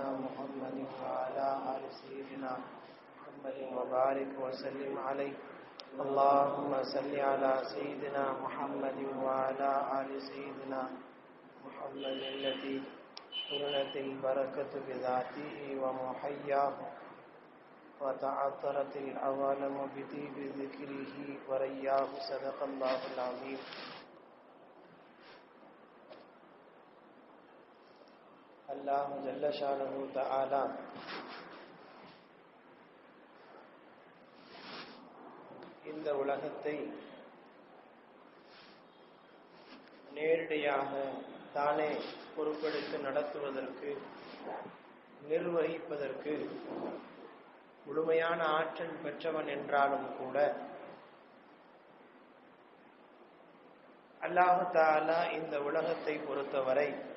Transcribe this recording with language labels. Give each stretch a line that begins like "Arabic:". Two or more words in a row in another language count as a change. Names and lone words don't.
Arabic: محمد وعلى آل سيدنا محمد وبارك وسلم عليه اللهم صل على سيدنا محمد وعلى آل سيدنا محمد الذي قرنت البركة بذاته ومحياه وتعطرت العوالم بطيب ذكره ورياه صدق الله العظيم. الله جل شانه تعالى
Tamil: இந்த உலகத்தை நேரடியாக தானே பொறுப்பெடுத்து நடத்துவதற்கு நிர்வகிப்பதற்கு முழுமையான ஆற்றல் பெற்றவன் என்றாலும் கூட அல்லாஹ் தஆலா இந்த உலகத்தை பொறுத்தவரை